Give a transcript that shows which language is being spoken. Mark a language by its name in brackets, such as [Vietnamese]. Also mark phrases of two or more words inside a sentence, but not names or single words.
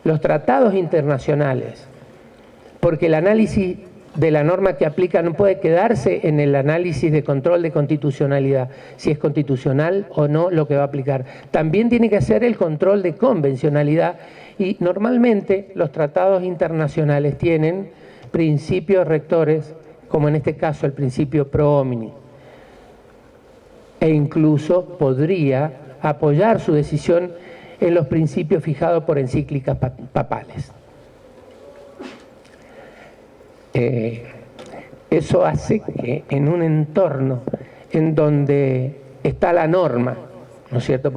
[Spanish] los tratados internacionales, porque el análisis de la norma que aplica no puede quedarse en el análisis de control de constitucionalidad, si es constitucional o no lo que va a aplicar. También tiene que hacer el control de convencionalidad y normalmente los tratados internacionales tienen principios rectores, como en este caso el principio [Latin] pro homini, [Spanish] e incluso podría apoyar su decisión en los principios fijados por encíclicas papales. Eso hace que en un entorno en donde está la norma, ¿no es cierto?